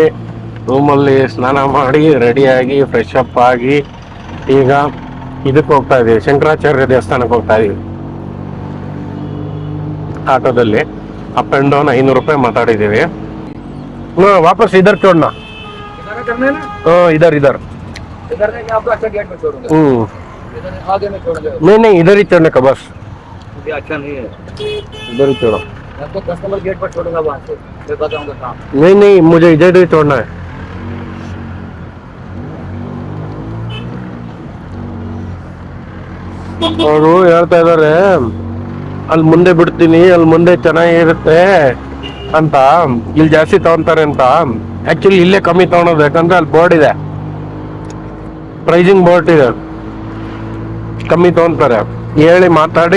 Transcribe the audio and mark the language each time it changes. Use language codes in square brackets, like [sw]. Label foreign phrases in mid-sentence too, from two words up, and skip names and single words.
[kn] ರೂಮಲ್ಲಿ ಸ್ನಾನ ಮಾಡಿ ರೆಡಿಯಾಗಿ [en] fresh up [kn] ಆಗಿ ಈಗ ಇದಕ್ಕೆ ಹೋಗ್ತಾ ಇದೀವಿ, ಶಂಕರಾಚಾರ್ಯ ದೇವಸ್ಥಾನಕ್ಕೆ ಹೋಗ್ತಾ ಇದೀವಿ. ಆಟೋದಲ್ಲಿ [en] up and down [kn] 500 ರೂಪಾಯಿ ಮಾತಾಡಿದ್ದೀವಿ. [hi] वापस इधर छोड़ना इधर नहीं इधर ही चढ़ने का बस. अच्छा नहीं है, इधर ही छोड़ो. आपको [en] customer gate [hi] पर छोड़ूंगा, वहाँ से मैं बताऊंगा कहाँ. नहीं मुझे इधर ही छोड़ना है. [kn] ಅವರು ಹೇಳ್ತಾ ಇದಾರೆ ಅಲ್ಲಿ ಮುಂದೆ ಬಿಡ್ತೀನಿ, ಅಲ್ಲಿ ಮುಂದೆ ಚೆನ್ನಾಗಿರುತ್ತೆ ಅಂತ, ಇಲ್ಲಿ ಜಾಸ್ತಿ ತಗೊಂತಾರೆ ಅಂತ. ಆಕ್ಚುಲಿ ಇಲ್ಲೇ ಕಮ್ಮಿ ತಗೊಳೋದು, ಯಾಕಂದ್ರೆ ಅಲ್ಲಿ ಬೋರ್ಡ್ ಇದೆ, [en] pricing board [kn] ಇದೆ, ಕಮ್ಮಿ ತಗೊಂತಾರೆ ಹೇಳಿ ಮಾತಾಡಿ.